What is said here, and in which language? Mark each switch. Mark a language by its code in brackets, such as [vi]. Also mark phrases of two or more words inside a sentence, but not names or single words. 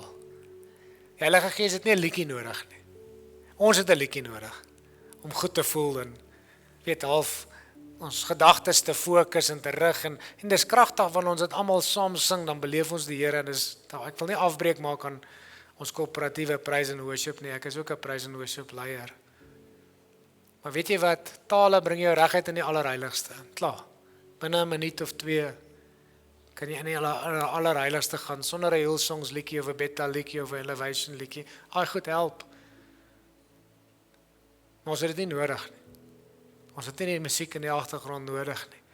[af] Die Heilige Gees het nie 'n liedjie nodig nie. Ons het 'n liedjie nodig om goed te voel en weet half ons gedagtes te fokus en te rig en dis kragtig wanneer ons dit almal saam sing, dan beleef ons die Here en dis ek wil nie afbreek maak aan ons koöperatiewe [en] praise and worship [af] nie. Ek is ook 'n [en] praise and worship [af] leier. Maar weet jy wat? Tale bring jou reguit in die allerheiligste. Klaar. Binne 'n minuut of 2 kan jy in die allerheiligste gaan sonder 'n Hillsongs liedjie of 'n Bethel liedjie of 'n Elevation liedjie. Al goed help. Maar ons het dit nie nodig nie. Ons het nie die musiek in die agtergrond nodig nie.